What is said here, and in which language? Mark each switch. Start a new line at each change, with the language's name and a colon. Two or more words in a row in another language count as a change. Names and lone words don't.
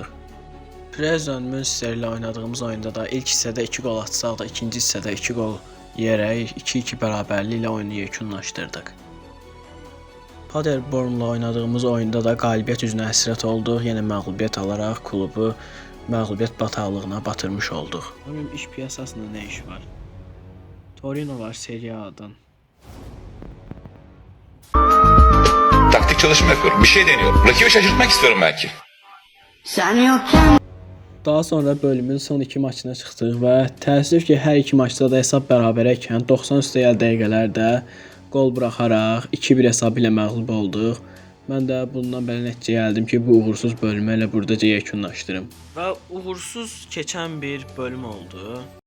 Azerbaijani: Preston Münster ilə oynadığımız oyunda da ilk hissədə 2 qol atsaq da ikinci hissədə 2 qol yeyərək 2-2 bərabərliyi ilə oyunu yekunlaşdırdıq. Paderbornla oynadığımız oyunda da qalibiyyət üzünə həsrət olduq. Yenə məğlubiyyət alaraq klubu məğlubiyyət bataqlığına batırmış olduq. Onun iş piyasasında nə iş var? Torino var Serie A'dan.
Turkish: Taktik çalışma yapıyorum. Bir şey deniyorum. Rakibi şaşırtmak istiyorum belki. Sen yokken
Azerbaijani: Daha sonra bölümün son 2 maçına çıxdıq və təəssüf ki, hər iki maçda da hesab bərabərəykən 90 üstəgəl dəqiqələrdə qol buraxaraq 2-1 hesabı ilə məğlub olduq. Mən də bundan belə nəticəyə gəldim ki, bu uğursuz bölümü elə burdaca yekunlaşdırım. Və uğursuz keçən bir bölüm oldu.